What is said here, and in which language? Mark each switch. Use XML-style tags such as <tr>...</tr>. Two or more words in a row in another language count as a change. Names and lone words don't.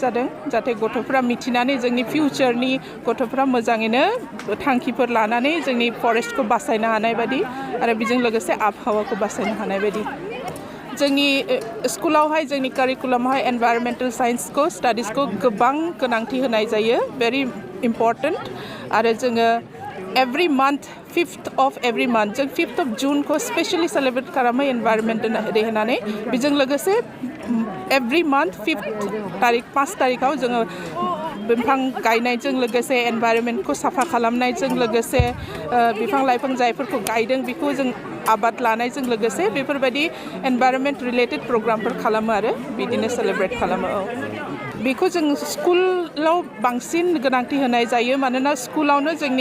<brx>जादों जाहाथे गथ'फोरा मिथिनानै जोंनि फिउचारनि गथ'फोरा मोजाङैनो थांखिफोर लानानै जोंनि फरेस्टखौ बासायनो हानाय बायदि आरो बेजों लोगोसे आबहावाखौ बासायनो हानाय बायदि जोंनि स्कुलावहाय जोंनि कारिकुलामावहाय</brx> <en>environmental science-khou</en> <brx>स्टाडिसखौ गोबां गोनांथि होनाय जायो</brx> <en>very important</en> <brx>आरो जोङो</brx> <en>every month 5th of every month</en> <brx>जों</brx> <en>5th of June</en> <brx>को</brx> <en>specially celebrate</en> <brx>खालामो</brx> <en>environment day</en> <brx>होननानै बेजों लोगोसे</brx> <en>every month</en> <brx>5 तारिखाव जोङो बिफां गायनायजों लोगोसे एनभायरनमेन्टखौ साफा खालामनायजों लोगोसे बिफां लाइफां जायफोरखौ गायदों बेखौ जों आबाद लानायजों लोगोसे बेफोरबायदि</brx> <en>environment related program-phor</en> <brx>खालामो आरो बिदिनो सेलिब्रेट खालामो बेखौ जों स्कुलाव बांसिन गोनांथि होनाय जायो मानोना स्कुलावनो जोंनि</brx>